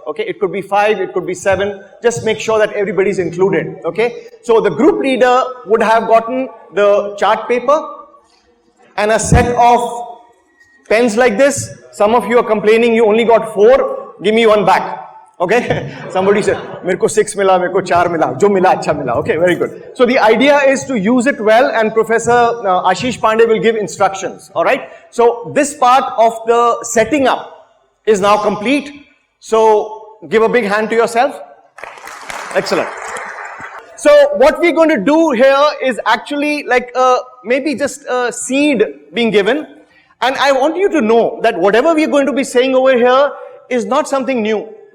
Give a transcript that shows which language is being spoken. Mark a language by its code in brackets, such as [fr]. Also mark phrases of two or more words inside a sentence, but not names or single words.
[en] Okay, it could be 5, it could be 7. Just make sure that everybody's included. Okay, so the group leader would have gotten the chart paper and a set of pens like this. Some of you are complaining you only got 4. Give me one back. Okay, somebody said, [hi] "मेरेको 6 मिला, मेरेको 4 मिला, जो मिला अच्छा मिला." [en] Okay, very good. So the idea is to use it well, and Professor Ashish Pandey will give instructions. All right. So this part of the setting up is now complete. So give a big hand to yourself. Excellent. So what we're going to do here is actually like maybe just a seed being given, and I want you to know that whatever we're going to be saying over here is not something new.